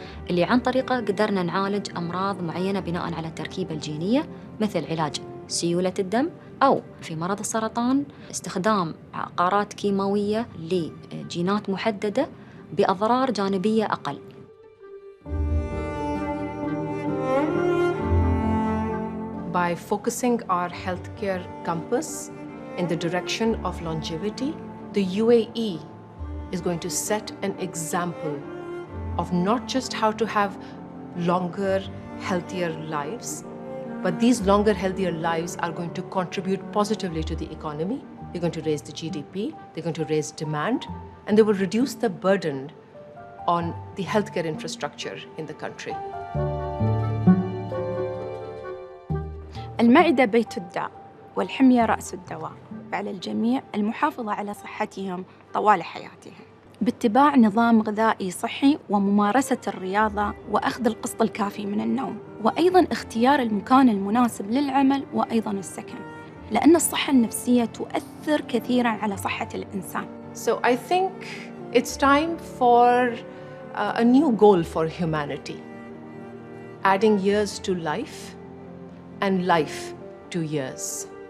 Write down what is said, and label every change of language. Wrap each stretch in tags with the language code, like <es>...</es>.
<ar>اللي عن طريقه قدرنا نعالج أمراض معينة بناء على التركيبة الجينية، مثل علاج سيولة الدم، أو في مرض السرطان استخدام عقارات كيماوية لجينات محددة بأضرار جانبية أقل.</ar> <en>By focusing our healthcare compass in the direction of longevity, the UAE is going to set an example of not just how to have longer, healthier lives, but these longer, healthier lives are going to contribute positively to the economy. They're going to raise the GDP, they're going to raise demand, and they will reduce the burden on the healthcare infrastructure in the country.</en> <ar>المعدة بيت الداء والحمية رأس الدواء، فعلى الجميع المحافظة على صحتهم طوال حياتهم باتباع نظام غذائي صحي وممارسة الرياضة وأخذ القسط الكافي من النوم، وأيضاً اختيار المكان المناسب للعمل وأيضاً السكن، لأن الصحة النفسية تؤثر كثيراً على صحة الإنسان.</ar> <en>So I think it's time for a new goal for humanity, adding years to life and life to years.</en>